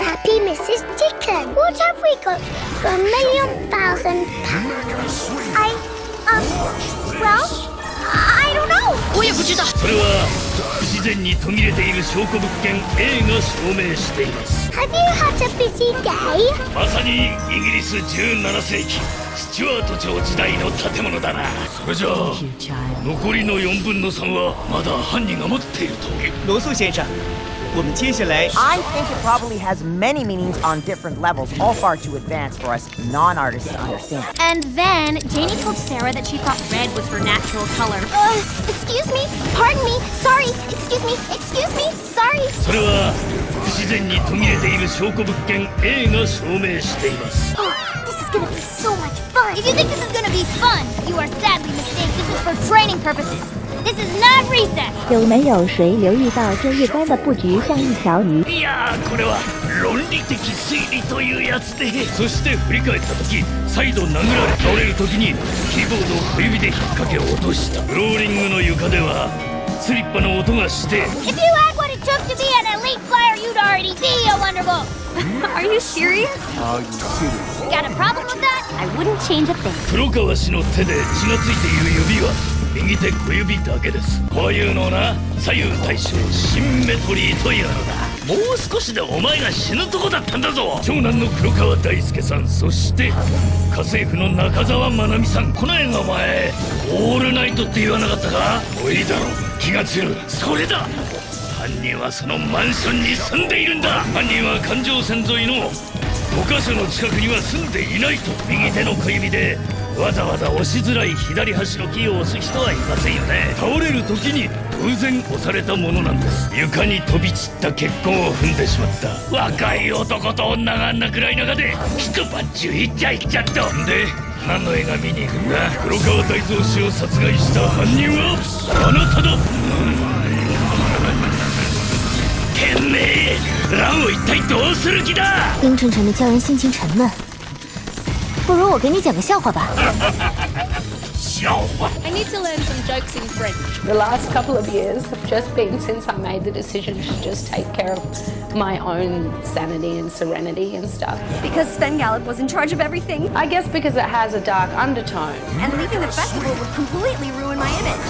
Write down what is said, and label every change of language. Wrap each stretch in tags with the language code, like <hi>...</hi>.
<en>for a million thousand pounds. Well, I don't know.</en> <zh>我也不知道。</zh> <ja>それは不自然に途切れている証拠物件 A が証明しています。</ja> <en>Have you had a busy day?</en> <ja>まさにイギリス17世紀スチュワート朝時代の建物だな。それじゃあ残りの4分の3はまだ犯人が持っていると。</ja> <zh>罗素先生，我们接下来</zh> <en>I think it probably has many meanings on different levels, all far too advanced for us non-artists to understand. And then Janie told Sarah that she thought red was her natural color. Excuse me, pardon me, sorry, excuse me, sorry. それは不自然に途切れている証拠物件 A が証明しています。 This is gonna be so much fun. If you think this is gonna be fun, you are sadly mistaken. This is for training purposes. This is not recess.</en> <zh>有没有谁留意到这一般的布局像一条鱼？</zh> <ja>いやー、これは論理的推理というやつで、そして振り返った時再度殴られ倒れる時にキーボードを小指で引っ掛け落とした。フローリングの床ではスリッパの音がして。 If you had what it took to be an elite flyer, you'd already be a wonderful. Are you serious? Got a problem with that? I wouldn't change a thing. 黒川氏の手で血がついている指は右手小指だけです。こういうのをな、左右対称シンメトリーというのだ。もう少しでお前が死ぬとこだったんだぞ。長男の黒川大輔さん、そして家政婦の中澤まなみさん。この映画お前オールナイトって言わなかったか？おいいだろ、気が強い。それだ、犯人はそのマンションに住んでいるんだ。犯人は環状線沿いの5カ所の近くには住んでいないと。右手の小指でわざわざ押しづらい左端のキーを押す人はいませんよね。倒れる時に偶然押されたものなんです。床に飛び散った血痕を踏んでしまった。若い男と女があんな暗い中で一晩中イチャイチャっと。で何の映画見に行くんだ？黒川大蔵氏を殺害した犯人はあなただ。てめえ</ja> <zh>让我</zh> <ja>一体どうする気だ？</ja> <zh>阴沉沉的叫人心情沉闷，不如我给你讲个笑话吧。</zh> <en>I need to learn some jokes in French. The last couple of years have just been since I made the decision to just take care of my own sanity and serenity and stuff. Because Sven Gallup was in charge of everything. I guess because it has a dark undertone. And leaving the festival would completely ruin my image.</en>